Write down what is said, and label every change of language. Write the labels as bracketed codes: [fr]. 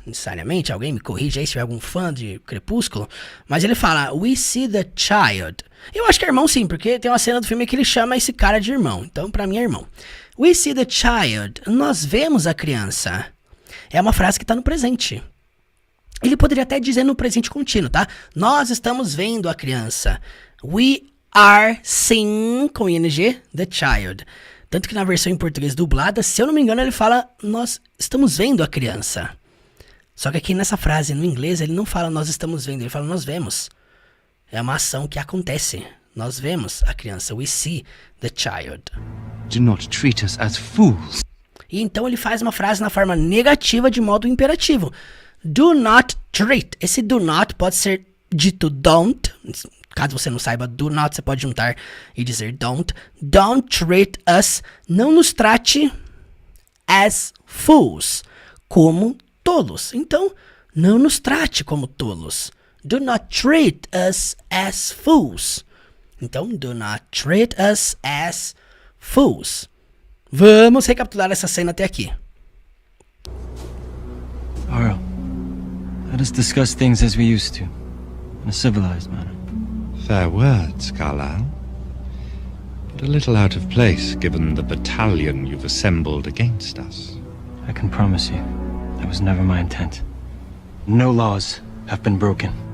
[pt] Necessariamente, alguém me corrige aí se tiver algum fã de Crepúsculo, mas ele fala: [en] we see the child. [pt] Eu acho que é irmão sim, porque tem uma cena do filme que ele chama esse cara de irmão. Então, pra mim é irmão. [en] We see the child. [pt] Nós vemos a criança. É uma frase que tá no presente. Ele poderia até dizer no presente contínuo, tá? Nós estamos vendo a criança. [en] We are seeing, [pt] com [en] ing, the child. [pt] Tanto que na versão em português dublada, se eu não me engano, ele fala: nós estamos vendo a criança. Só que aqui nessa frase, no inglês, ele não fala nós estamos vendo, ele fala nós vemos. É uma ação que acontece. Nós vemos a criança. [en] We see the child. Do not treat us as fools. [pt] E então ele faz uma frase na forma negativa de modo imperativo. [en] Do not treat. [pt] Esse [en] do not [pt] pode ser dito [en] don't. [pt] Caso você não saiba, do not você pode juntar e dizer don't. [en] Don't treat us. [pt] Não nos trate [en] as fools. [pt] Como tolos. Então, não nos trate como tolos. [en] Do not treat us as fools. [pt] Então, [en] do not treat us as fools. [pt] Vamos recapitular essa cena até aqui. [en] Arl, let us discuss things as we used to, in a civilized manner. Fair words, Carlyle. But a little out of place given the battalion you've assembled against us. I can promise you, that was never my intent. No laws have been broken.